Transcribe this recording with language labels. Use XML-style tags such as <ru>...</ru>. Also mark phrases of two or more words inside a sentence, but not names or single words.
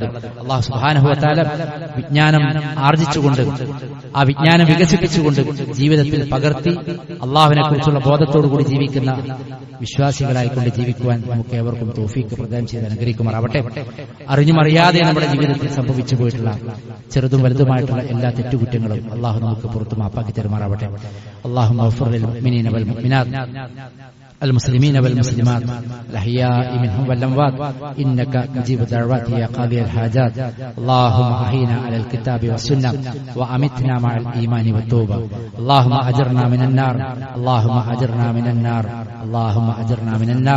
<ar>الله سبحانه وتعالى</ar> <ml>വിജ്ഞാനം ആർജിച്ചുകൊണ്ട് ആ വിജ്ഞാനം വികസിപ്പിച്ചുകൊണ്ട് ജീവിതത്തിൽ പകർത്തി അള്ളാഹുവിനെ കുറിച്ചുള്ള ബോധത്തോടുകൂടി ജീവിക്കുന്ന വിശ്വാസികളായിക്കൊണ്ട് ജീവിക്കുവാൻ നമുക്ക് ഏവർക്കും തൗഫീഖ് പ്രദാനം ചെയ്ത് അനുഗ്രഹിക്കുമാറാവട്ടെ. അറിഞ്ഞും അറിയാതെ നമ്മുടെ ജീവിതത്തിൽ സംഭവിച്ചു പോയിട്ടുള്ള ചെറുതും വലുതുമായിട്ടുള്ള എല്ലാ തെറ്റുകുറ്റങ്ങളും അള്ളാഹു നമുക്ക് പുറത്തു മാപ്പാക്കി തരുമാറാവട്ടെ.</ml> <ar>اللهم اغفر للمؤمنين والمؤمنات المسلمين والمسلمات الأحياء منهم والأموات إنك مجيب الدعوات يا قاضي الحاجات. اللهم أحينا على الكتاب والسنة وأمتنا مع الإيمان والتوبة. اللهم أجرنا من النار، اللهم أجرنا من النار، اللهم أجرنا من النار.</ar>